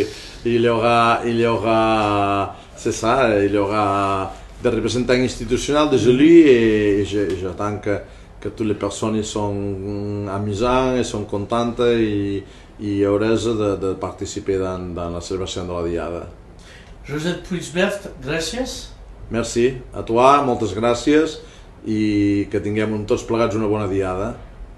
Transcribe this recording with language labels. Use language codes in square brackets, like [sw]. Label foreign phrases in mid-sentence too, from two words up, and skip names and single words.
[fr] Il y aura, c'est ça, il y aura des représentants institutionnels, des élus, et j'attends que toutes les personnes sont amusantes et sont contentes et heureuses de participer dans la célébration de la Diada. Josep Puigvert, gracias. Merci a toi, [ca] moltes gràcies i que tinguem tots plegats una bona Diada.